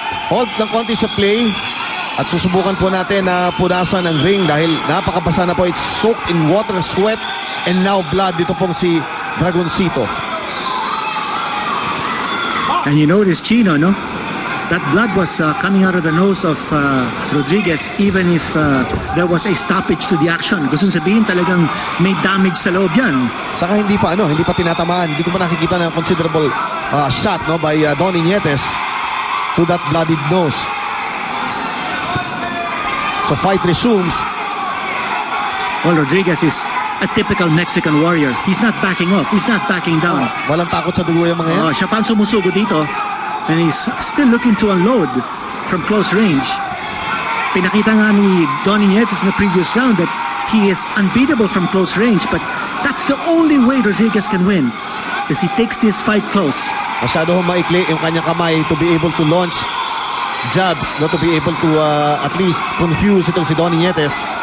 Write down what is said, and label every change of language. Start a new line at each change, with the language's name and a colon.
Filipino: Hold ng konti sa play at susubukan po natin na punasan ng ring dahil napakabasa na po.
English: It's soaked in water, sweat, and now blood.
Filipino: Dito pong si Dragoncito.
English: And you notice, Chino, no? That blood was coming out of the nose of Rodriguez even if there was a stoppage to the action.
Filipino: Gusto sabihin talagang may damage sa loob yan. Saka hindi pa tinatamaan. Hindi ko pa nakikita ng considerable shot, no,
English: by Donnie Nietes to that bloodied nose. So fight resumes. Well, Rodriguez is a typical Mexican warrior. He's not backing off. He's not backing down.
Filipino: Walang takot sa dugo yung mga yan. Siya pa ang sumusugo dito.
English: And he's still looking to unload from close range.
Filipino: Pinakita nga ni Donnie Nietes
English: in the previous round that he is unbeatable from close range, but that's the only way Rodriguez can win, because he takes this fight close.
Filipino: Masyado hong maikli yung kanyang kamay
English: to be able to launch jabs, not to be able to at least confuse itong si Donnie Nietes.